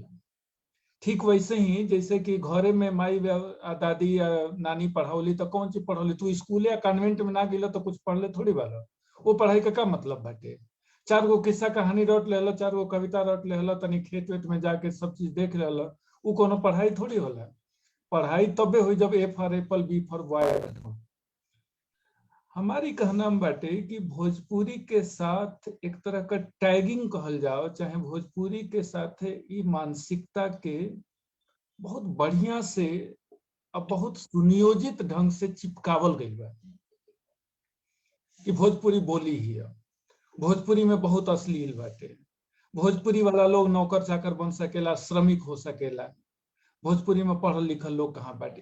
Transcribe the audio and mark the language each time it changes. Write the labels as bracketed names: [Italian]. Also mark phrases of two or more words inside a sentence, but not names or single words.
[Bhojpuri] ठीक वैसे ही जैसे कि घरे में माई दादी या नानी पढ़ावली तो कौन चीज पढ़ौली, तू स्कूल या कॉन्वेंट में ना गेला तो कुछ पढ़ले थोड़ी बाला, वो पढ़ाई का मतलब बाटे। 4 गो किस्सा कहानी रट लेला, 4 गो कविता रट लेला, तनी खेत वेत में जाके सब चीज देख लेला, वो कोनो पढ़ाई थोड़ी होला। पढ़ाई तबे हुई जब [English] A for apple, B for boy. [Bhojpuri] हमारी कहना बाटे कि भोजपुरी के साथ एक तरह का टैगिंग कहल जाओ, चाहे भोजपुरी के साथ ई मानसिकता के बहुत बढ़िया से अब बहुत सुनियोजित ढंग से चिपकावल गई बा कि भोजपुरी बोली ही है, भोजपुरी में बहुत अश्लील बाटे, भोजपुरी वाला लोग नौकर चाकर बन सकेला, श्रमिक हो सकेला, भोजपुरी में पढ़ल लिखल लोग कहाँ बाटे।